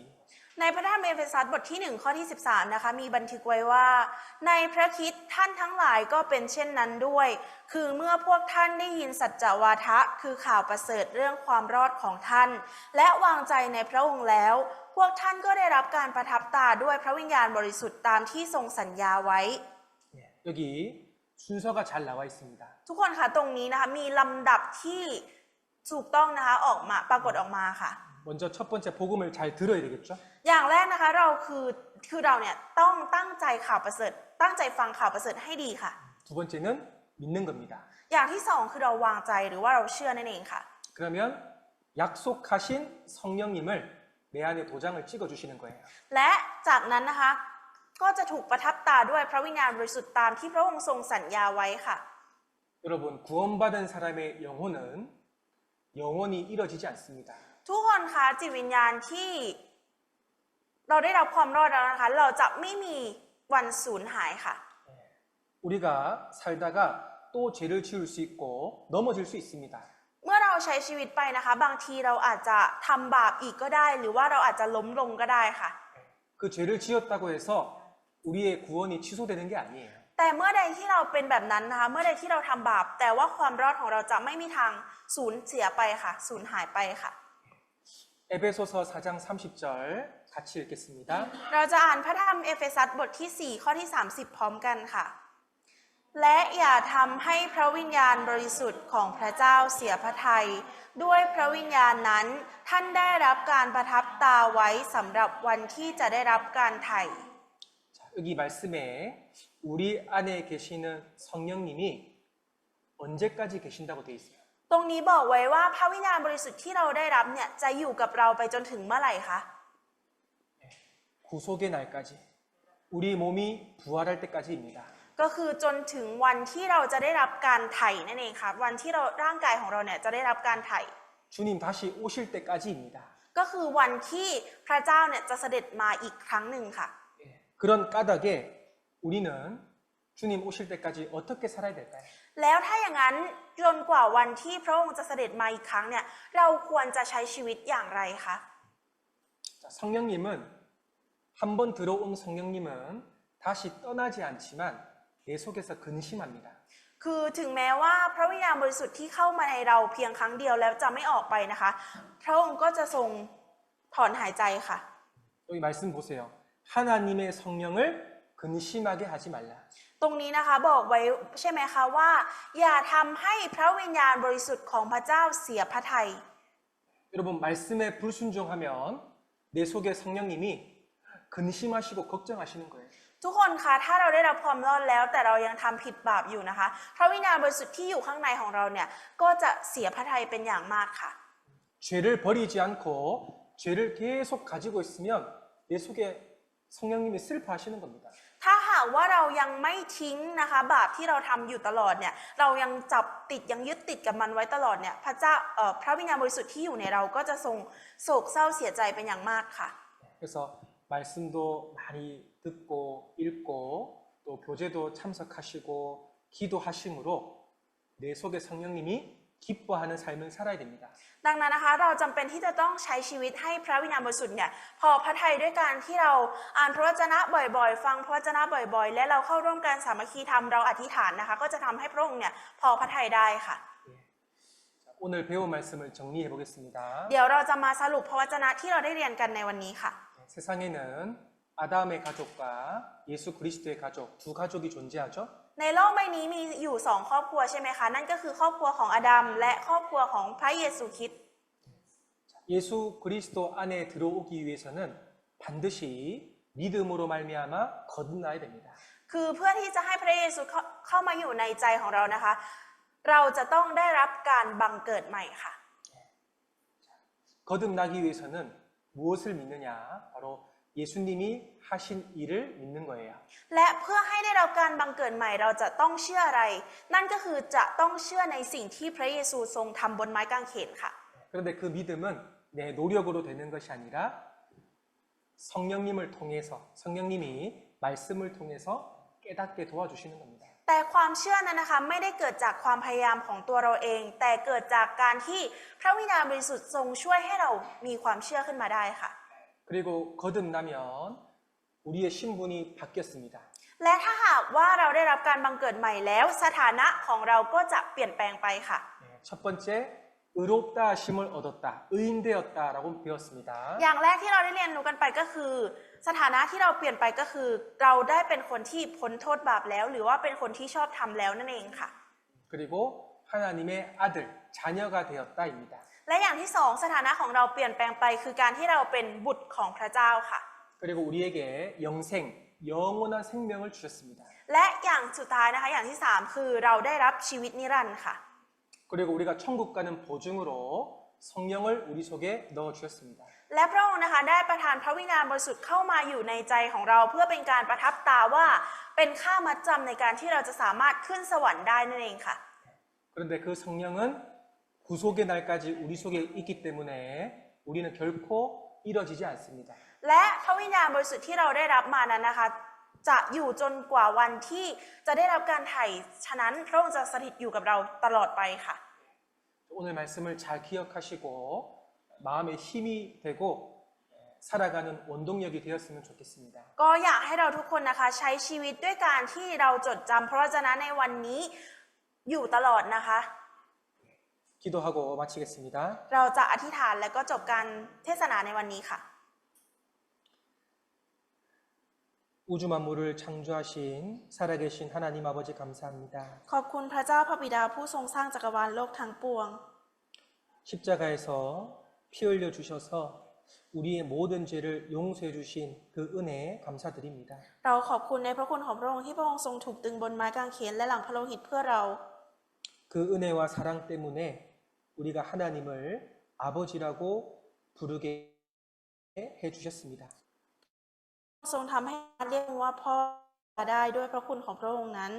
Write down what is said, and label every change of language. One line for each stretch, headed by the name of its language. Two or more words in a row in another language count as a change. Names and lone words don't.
Thai: ในพระธรรมเอเฟซัสบทที่1ข้อที่13นะคะมีบันทึกไว้ว่าในพระคริสต์ท่านทั้งหลายก็เป็นเช่นนั้นด้วยคือเมื่อพวกท่านได้ยินสัจจวาทะคือข่าวประเสริฐเรื่องความรอดของท่านและวางใจในพระองค์แล้วพวกท่านก็ได้รับการประทับตาด้วยพระวิญญาณบริสุทธิ์ตามที่ทรงสัญญาไว้
Korean: 여기 순서가 잘 나와 있습니다.
Thai: ทุกคนคะตรงนี้นะคะมีลำดับที่ถูกต้องนะคะออกมาปรากฏออกมาค่ะ
Korean: 먼저 첫 번째 복음을 잘 들어야 되겠죠?
Thai: อย่างแรกนะคะเราคือเราเนี่ยต้องตั้งใจข่าวประเสริฐตั้งใจฟังข่าวประเสริฐให้ดีค่ะ
Korean: 두 번째는 믿는 겁니다.
Thai: อย่างที่สองคือเราวางใจหรือว่าเราเชื่อนั่นเองค่ะ
Korean: 그러면 약속하신 성령님을 내 안에 도장을 찍어 주시는 거예요.
Thai: และจากนั้นนะคะก็จะถูกประทับตาด้วยพระวิญญาณบริสุทธิ์ตามที่พระองค์ทรงสัญญาไว้ค่ะ
Korean: 여러분 구원받은 사람의 영혼은 영원히 이뤄지지 않습니다.
Thai: ทุกคนคะจิตวิญญาณที่เราได้รับความรอดแล้วนะคะเราจะไม่มีวันสูญหายค่ะ
Korean: 우리가 살다가 또 죄를 지을 수 있고 넘어질 수 있습니다.
Thai: เมื่อเราใช้ชีวิตไปนะคะบางทีเราอาจจะทำบาปอีกก็ได้หรือว่าเราอาจจะล้มลงก็ได้ค่ะ
Korean: 그 죄를 지었다고 해서 우리의 구원이 취소되는 게 아니에요.
Thai: แต่เมื่อใดที่เราเป็นแบบนั้นนะคะเมื่อใดที่เราทำบาปแต่ว่าความรอดของเราจะไม่มีทางสูญเสียไปค่ะสูญหายไปค่ะ
Korean: 에베소서 4장 30절 같이 읽겠습니다.
Thai: เราจะอ่านพระธรรมเอเฟซัสบทที่ 4 ข้อที่ 30 พร้อมกันค่ะ และอย่าทำให้พระวิญญาณบริสุทธิ์ของพระเจ้าเสียพระทัยด้วยพระวิญญาณนั้นท่านได้รับการประทับตาไว้สำหรับวันที่จะได้รับการไถ่
Korean: 자, 여기 말씀에 우리 안에 계시는 성령님이 언제까지 계신다고 되어 있어요.
Thai: ตรงนี้บอกไว้ว่าพระวิญญาณบริสุทธิ์ที่เราได้รับเนี่ยจะอยู่กับเราไปจนถึงเมื่อไหร่คะ
Korean: 구속의 날까지 우리 몸이 부활할 때까지입니다.
Thai: ก็คือจนถึงวันที่เราจะได้รับการไถ่นั่นเองค่ะวันที่เราร่างกายของเราเนี่ยจะได้รับการไถ่
Korean: 주님 다시 오실 때까지입니다.
Thai: ก็คือวันที่พระเจ้าเนี่ยจะเสด็จมาอีกครั้งหนึ่งค่ะ
Korean: 그런 까닭에 우리는 주님 오실 때까지 어떻게 살아야 될까요?
Thai: แล้วถ้าอย่างนั้นจนกว่าวันที่พระองค์จะเสด็จมาอีกครั้งเนี่ยเราควรจะใช้ชีวิตอย่างไรคะ
Korean: 자, 성령님은 한 번 들어온 성령님은 다시 떠나지 않지만 내 속에서 근심합니다.
Thai: คือถึงแม้ว่าพระวิญญาณบริสุทธิ์ที่เข้ามาในเราเพียงครั้งเดียวแล้วจะไม่ออกไปนะคะพระองค์ก็จะทรงถอนหายใจค่ะ
Korean: 여기 말씀 보세요. 하나님의 성령을 근심하게 하지 말라.
Thai: ตรงนี้นะคะบอกไว้ใช่ไหมคะว่าอย่าทำให้พระวิญญาณบริสุทธิ์ของพระเจ้าเสียพระทัย
Korean: 여러분 말씀에 불순종하면 내 속에 성령님이 근심하시고 걱정하시는 거예요.
Thai: ทุกคนคะถ้าเราได้รับความรอดแล้วแต่เรายังทำผิดบาปอยู่นะคะพระวิญญาณบริสุทธิ์ที่อยู่ข้างในของเราเนี่ยก็จะเสียพระทัยเป็นอย่างมากค่ะ
Korean: 죄를 버리지 않고 죄를 계속 가지고 있으면 내 속에 성령님이 슬퍼하시는 겁니다.
Thai: ถ้าหากว่าเรายังไม่ทิ้งนะคะบาปที่เราทำอยู่ตลอดเนี่ยเรายังจับติดยังยึดติดกับมันไว้ตลอดเนี่ยพระวิญญาณบริสุทธิ์ที่อยู่ในเราก็จะทรงโศกเศร้าเสียใจเป็นอย่างมากค่ะ
Korean: 그래서 말씀도 많이 듣고 읽고 또 교제도 참석하시고 기도하심으로 내 속에 성령님이 기뻐하는 삶을 살아야 됩니다.
Thai: ดังนั้นนะคะเราจำเป็นที่จะต้องใช้ชีวิตให้พระวิญญาณบริสุทธิ์เนี่ยพอพระทัยด้วยการที่เราอ่านพระวจนะบ่อยๆ ฟังพระวจนะบ่อยๆ และเราเข้าร่วมการสามัคคีธรรมเราอธิษฐานนะคะก็จะทำให้พระองค์เนี่ยพอพระทัยได้ค่ะ
Korean: 자, 오늘 배운 말씀을 정리해 보겠습니다.
Thai: เดี๋ยวเราจะมาสรุปพระวจนะที่เราได้เรียนกันในวันนี้ค่ะ
Korean: 세상에는 아담의 가족과 예수 그리스도의 가족 두 가족이 존재하죠.
Thai: ในโลกใบนี้มีอยู่สองครอบครัวใช่ไหมคะนั่นก็คือครอบครัวของอาดัมและครอบครัวของพระเยซูคริสต์
Korean: 예수 그리스도 안에 들어오기 위해서는 반드시 믿음으로 말미암아 거듭나야 됩니다.
Thai: คือเพื่อที่จะให้พระเยซูเข้ามาอยู่ในใจของเรานะคะ เราจะต้องได้รับการบังเกิดใหม่ค่ะ
Korean: 거듭나기 위해서는 무엇을 믿느냐? 바로 예수님이 하신 일을 믿는 거예요.
Thai: และเพื่อให้ได้รับการบังเกิดใหม่เราจะต้องเชื่ออะไร นั่นก็คือจะต้องเชื่อในสิ่งที่พระเยซูทรงทำบนไม้กางเขนค่ะ
Korean: 그런데 그 믿음은 내 노력으로 되는 것이 아니라 성령님을 통해서 성령님이 말씀을 통해서 깨닫게 도와주시는 겁니다.
Thai: แต่ความเชื่อนั้นนะคะไม่ได้เกิดจากความพยายามของตัวเราเอง แต่เกิดจากการที่พระวิญญาณบริสุทธิ์ทรงช่วยให้เรามีความเชื่อขึ้นมาได้ค่ะ
Korean: 그리고 거듭나면 우리의 신분이 바뀌었습니다.
Thai: และถ้าหากว่าเราได้รับการบังเกิดใหม่แล้วสถานะของเราก็จะเปลี่ยนแปลงไปค่ะ
Korean: 첫 번째, 의롭다 하심을 얻었다, 의인되었다라고 배웠습니다.
Thai: อย่างแรกที่เราได้เรียนรู้กันไปก็คือ สถานะที่เราเปลี่ยนไปก็คือ เราได้เป็นคนที่พ้นโทษบาปแล้ว หรือว่าเป็นคนที่ชอบทำแล้วนั่นเองค่ะ
Korean: 그리고 하나님의 아들, 자녀가 되었다입니다.
Thai: และอย่างที่สองสถานะของเราเปลี่ยนแปลงไปคือการที่เราเป็นบุตรของพระเจ้าค่ะ
Korean: 그리고 우리에게 영생, 영원한 생명을 주셨습니다.
Thai: และอย่างสุดท้ายนะคะอย่างที่สามคือเราได้รับชีวิตนิรันดร์ค่ะ
Korean: 그리고 우리가 천국 가는 보증으로 성령을 우리 속에 넣어 주셨습니다.
Thai: และพระองค์นะคะได้ประทานพระวิญญาณบริสุทธิ์เข้ามาอยู่ในใจของเราเพื่อเป็นการประทับตาว่าเป็นค่ามัดจำในการที่เราจะสามารถขึ้นสวรรค์ได้นั่นเองค่ะ
Korean: 그런데 그 성령은 구속의 날까지 우리 속에 있기 때문에 우리는 결코 잃어지지 않습니다.
Thai: และพระวิญญาณบริสุทธิ์ที่เราได้รับมานั้นนะคะจะอยู่จนกว่าวันที่จะได้รับการไถ่ฉะนั้นพระองค์จะสถิตอยู่กับเราตลอดไปค่ะ
Korean: 오늘 말씀을 잘 기억하시고 마음에 힘이 되고 살아가는 원동력이 되었으면 좋겠습니다.
Thai: ก็อยากให้เราทุกคนนะคะใช้ชีวิตด้วยการที่เราจดจำพระวจนะในวันนี้อยู่ตลอดนะคะ
Korean: 기도하고 마치겠습니다.
Thai: เราจะอธิษฐานและก็จบการเทศนาในวันนี้ค่ะ
Korean: 우주 만물을 창조하신 살아계신 하나님 아버지 감사합니다.
Thai: ขอบคุณพระเจ้าพระบิดาผู้ทรงสร้างจักรวาลโลกทั้งปวง
Korean: 십자가에서 피 흘려 주셔서 우리의 모든 죄를 용서해 주신 그 은혜에 감사드립니다.
Thai: เราขอบคุณในพระคุณของพระองค์ที่พระองค์ทรงถูกตึงบนไม้กางเขนและหลังพระโลหิตเพื่อเรา
Korean: 그 은혜와 사랑 때문에 우리가 하나님을 아버지라고 부르게 해 주셨습니다.
Thai: ทรงทำให้เรียกว่าพ่อได้ด้วยพระคุณของพระองค์นั้น